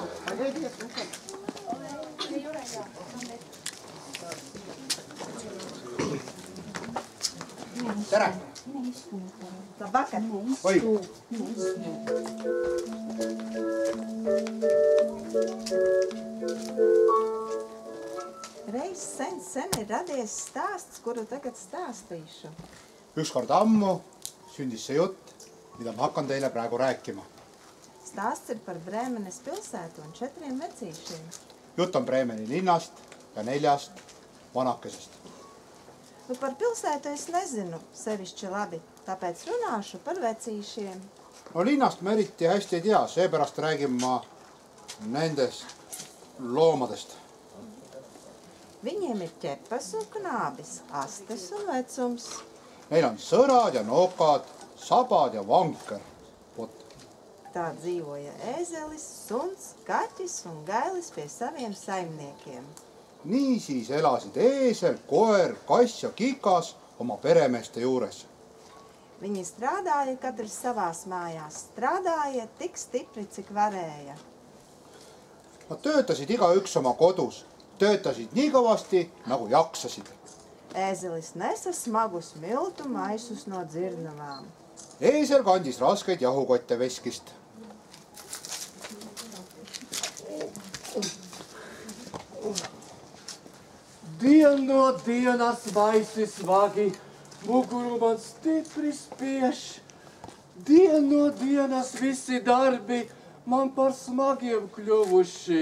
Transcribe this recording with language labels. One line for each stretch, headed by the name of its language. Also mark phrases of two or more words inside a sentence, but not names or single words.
Estonian: Tere!
Latvian: Labvakar! Oi! Reiz sen ir radies stāsts, kuru tagad stāstīšu.
Estonian: Ükskord ammu sündis see jutt, mida ma hakkan teile praegu rääkima.
Latvian: Stāsts ir par Brēmenes pilsētu un 4 vecīšiem.
Estonian: Jutt on Brēmeni linnast ja 4 vanakesest.
Latvian: Nu, par pilsētu es nezinu sevišķi labi, tāpēc runāšu par vecīšiem.
Estonian: No linnast ma eriti hästi ei tea, seepärast räägin ma nendest loomadest.
Latvian: Viņiem ir ķepas un knābis, astes un vecums.
Estonian: Neil on sõrad ja nokad, sabad ja vanker.
Latvian: Tā dzīvoja ēzelis, suns, kaķis un gailis pie saviem saimniekiem.
Estonian: Niisiis elasid eesel, koer, kass ja kikas oma peremeeste juures.
Latvian: Viņi strādāja katrs savās mājās, strādāja tik stipri, cik varēja.
Estonian: Nad töötasid igaüks oma kodus, töötasid nii kõvasti, nagu jaksasid.
Latvian: Ēzelis nesa smagus miltu maisus no dzirnavām.
Estonian: Eesel kandis raskeid jahukotte veskist.
Latvian: Dien no dienas vaisi svagi, muguru man stipri spiež. Dien no dienas visi darbi man par smagiem kļuvuši.